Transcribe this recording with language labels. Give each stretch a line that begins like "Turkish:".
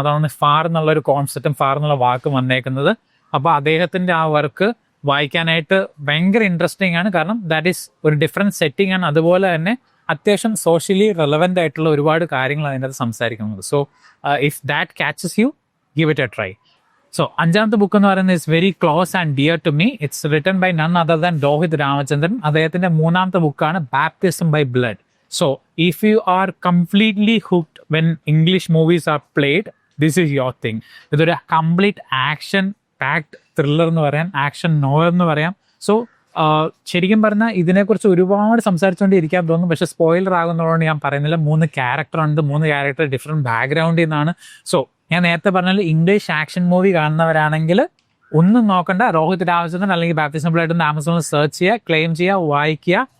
Malayalam: അതാണ് ഫാർ എന്നുള്ള ഒരു കോൺസെപ്റ്റും ഫാർ എന്നുള്ള വാക്കും വന്നേക്കുന്നത്. അപ്പൊ അദ്ദേഹത്തിന്റെ ആ വർക്ക് വായിക്കാനായിട്ട് ഭയങ്കര ഇൻട്രസ്റ്റിംഗ് ആണ്. കാരണം
English: that is
Malayalam: ഒരു ഡിഫറെന്റ് സെറ്റിംഗ് ആണ്. അതുപോലെ തന്നെ അത്യാവശ്യം സോഷ്യലി റെലവെന്റ് ആയിട്ടുള്ള ഒരുപാട് കാര്യങ്ങൾ അതിൻ്റെ അത് സംസാരിക്കുന്നത്.
English: So if that catches you, give it a try. So
Malayalam: 5ാമത്തെ book എന്ന് പറയുന്നത്
English: is very close and dear to me. It's written by none other than Rohit Ramachandran.
Malayalam: അദ്ദേഹത്തിന്റെ 3ാമത്തെ ബുക്കാണ് baptism by blood.
English: So if you are completely hooked when English movies are played, this is your thing.
Malayalam: ഇതൊരു complete action packed thriller എന്ന് പറയാം, action novel എന്ന് പറയാം. So ശരിക്കും പറഞ്ഞാൽ ഇതിനെക്കുറിച്ച് ഒരുപാട് സംസാരിച്ചുകൊണ്ട് ഇരിക്കാൻ തോന്നും. പക്ഷെ സ്പോയിലർ ആകുന്നതുകൊണ്ട് ഞാൻ പറയുന്നില്ല. 3 ക്യാരക്ടർ ഉണ്ട്. 3 ക്യാരക്ടർ ഡിഫറെന്റ് ബാക്ക്ഗ്രൗണ്ടിൽ നിന്നാണ്. സോ ഞാൻ നേരത്തെ പറഞ്ഞാൽ ഇംഗ്ലീഷ് ആക്ഷൻ മൂവി കാണുന്നവരാണെങ്കിൽ ഒന്നും നോക്കണ്ട, രോഹിത് രാമചന്ദ്രൻ അല്ലെങ്കിൽ ബാപ്റ്റിസം ബ്ലഡ് എന്ന് ആമസോണിൽ സെർച്ച് ചെയ്യുക, ക്ലെയിം ചെയ്യുക, വായിക്കുക.